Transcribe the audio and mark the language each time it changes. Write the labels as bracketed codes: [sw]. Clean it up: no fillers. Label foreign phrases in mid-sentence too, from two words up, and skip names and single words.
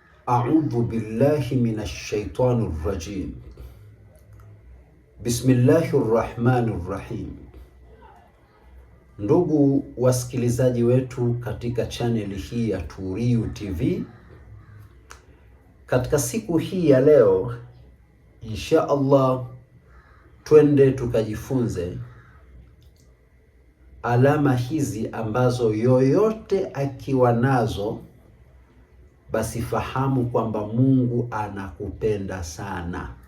[ar] أعوذ بالله من الشيطان الرجيم. بسم الله الرحمن الرحيم. [sw] Ndugu wasikilizaji wetu katika chaneli hii ya Turiyu TV, katika siku hii ya leo [ar] إن شاء الله [sw] twende tukajifunze alama hizi ambazo yoyote akiwa nazo basi fahamu kwamba Mungu anakupenda sana.